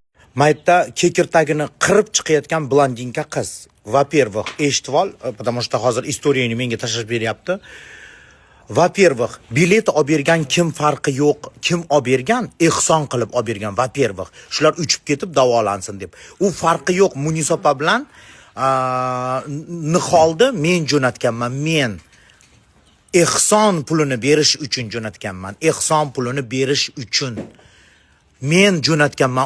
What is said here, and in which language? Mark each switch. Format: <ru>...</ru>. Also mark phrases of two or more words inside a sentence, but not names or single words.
<uz>Maytda kekirtagini qirib chiqayotgan blondinka qiz. Во-первых, eshitib ol,</uz> <ru>потому что</ru> <uz>hozir istoriyani menga tashlab beryapti.</uz> <ru>Во-первых,</ru> <uz>bilet olib bergan kim farqi yo'q, kim olib bergan, ehson qilib olib bergan.</uz> <ru>Во-первых,</ru> <uz>shular uchib ketib davolansin deb. U farqi yo'q, Munisopa bilan niholni men jo'natganman, men ehson pulini berish uchun jo'natganman. Ehson pulini berish uchun men jo'natganman.</uz>